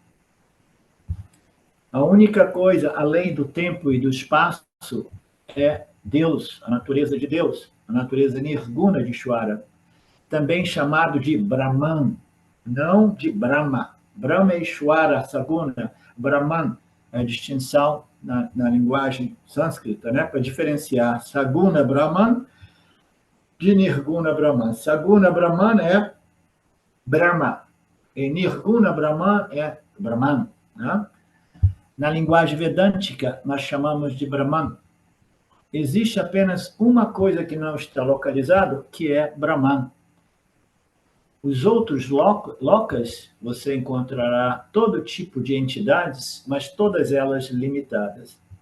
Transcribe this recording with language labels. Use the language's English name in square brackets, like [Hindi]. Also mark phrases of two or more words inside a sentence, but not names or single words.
[Portuguese] A única coisa além do tempo e do espaço é Deus, a natureza de Deus, a natureza nirguna de Ishvara, também chamado de Brahman, não de Brahma. Brahma é Ishvara, Saguna, Brahman é a distinção na linguagem sânscrita, né? Para diferenciar Saguna Brahman de Nirguna Brahman. Saguna Brahman é Brahma, e Nirguna Brahman é Brahman. Né? Na linguagem vedântica, nós chamamos de Brahman. Existe apenas uma coisa que não está localizado, que é Brahman. Os outros locas, você encontrará todo tipo de entidades, mas todas elas limitadas.